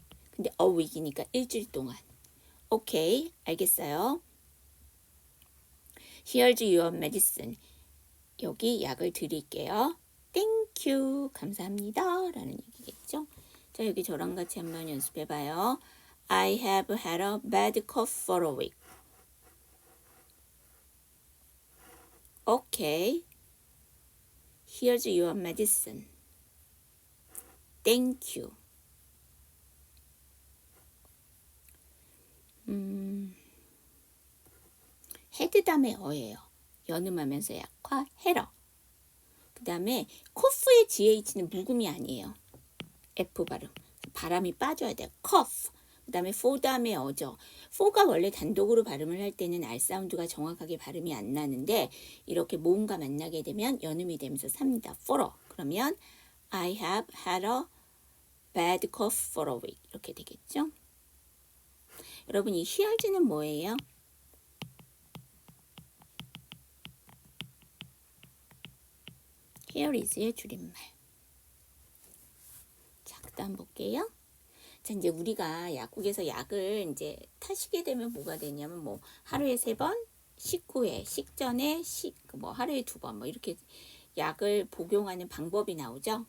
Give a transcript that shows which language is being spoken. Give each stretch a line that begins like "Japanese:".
Korean: 근데 a week이니까 일주일 동안. 오케이, 알겠어요.
English: Here's your medicine.
Korean: 여기 약을 드릴게요.
English: Thank you.
Korean: 감사합니다. 라는 얘기겠죠. 자, 여기 저랑 같이 한번 연습해봐요.
English: I have had a bad cough for a week. Okay. Here's your medicine. Thank you.
Korean: 헤드 다음에 어예요. 연음하면서 약화 헤러. 그 다음에 코프의 GH는 묵음이 아니에요. F 발음. 바람이 빠져야 돼요. cough. 그 다음에 for 다음에 어죠. for가 원래 단독으로 발음을 할 때는 R 사운드가 정확하게 발음이 안 나는데 이렇게 모음과 만나게 되면 연음이 되면서 삽니다.
English: for.
Korean: 그러면
English: I have had a bad cough for a week.
Korean: 이렇게 되겠죠. 여러분, 이 here's는 뭐예요?
English: Here is의 줄임말.
Korean: 자, 그 다음 볼게요. 자, 이제 우리가 약국에서 약을 이제 타시게 되면 뭐가 되냐면 뭐 하루에 3번, 식후에, 식전에, 뭐 하루에 2번 뭐 이렇게 약을 복용하는 방법이 나오죠.